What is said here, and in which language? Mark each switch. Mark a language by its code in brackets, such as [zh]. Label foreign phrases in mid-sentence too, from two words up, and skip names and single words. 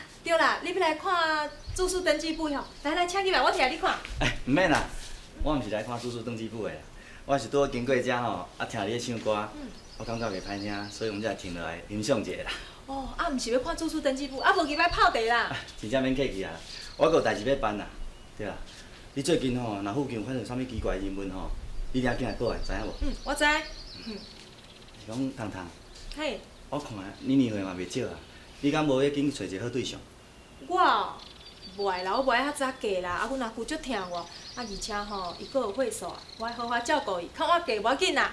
[nan] 对啦，你要来看住宿登记簿吼，来，请入来，我替你看。毋免啦，我毋是来看住宿登记簿的啦，我是拄好经过遮吼，听你咧唱歌，我感觉袂歹听，所以我们才停落来欣赏一下啦。哦，毋是要看住宿登记簿，无入来泡茶啦。真正免客气啊，我还有代志要办啦。对啦，你最近吼，若附近发生啥物奇怪的新闻吼，你一定要进来报案，知影无？我知。是讲糖糖，嘿，我看你年岁嘛袂少啊，你敢无要紧找一个好对象？我无爱啦，我无爱遐早嫁啦，阮阿舅足疼我，而且吼，伊阁有岁数啊，我爱好好照顾伊，看我嫁无要紧啦。